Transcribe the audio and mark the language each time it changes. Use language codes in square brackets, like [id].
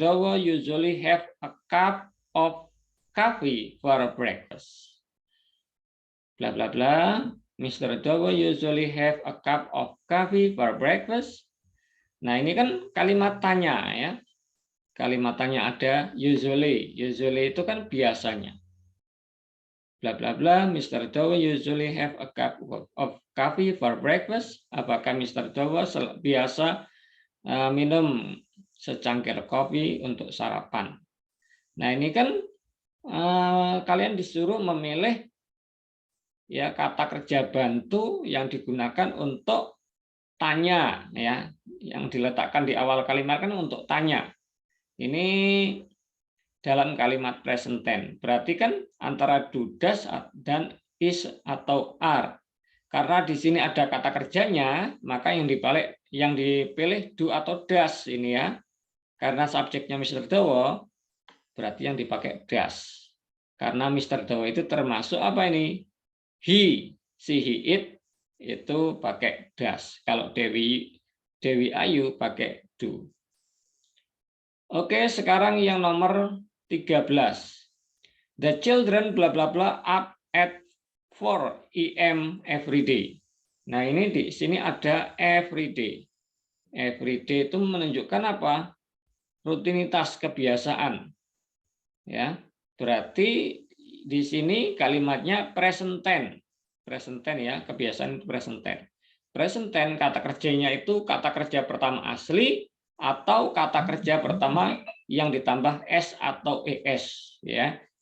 [en] Dowo usually have a cup of coffee for breakfast. Bla bla bla, Mr. Dowo usually have a cup of coffee for breakfast. [id] Nah, ini kan kalimat tanya ya. Kalimat tanya ada usually. Usually itu kan biasanya. [en] Bla bla bla, Mr. Dowo usually have a cup of coffee for breakfast. [id] Apakah Mr. Dowo biasa minum secangkir kopi untuk sarapan? Nah, ini kan kalian disuruh memilih ya kata kerja bantu yang digunakan untuk tanya ya, yang diletakkan di awal kalimat kan untuk tanya. Ini dalam kalimat present tense. Berarti kan antara do, does dan is atau are. Karena di sini ada kata kerjanya, maka yang dipilih do atau does ini ya. Karena subjeknya Mr. Dowo, berarti yang dipakai does. Karena Mr. Dowo itu termasuk apa ini? He, si, it itu pakai does. Kalau Dewi Ayu pakai do. Oke, sekarang yang nomor 13. [en] The children bla bla bla up at 4 AM every day. [id] Nah, ini di sini ada every day. Every day itu menunjukkan apa? Rutinitas, kebiasaan. Ya. Berarti di sini kalimatnya present tense. Present tense ya, kebiasaan present tense. Present tense kata kerjanya itu kata kerja pertama asli atau kata kerja pertama yang ditambah s atau es ya.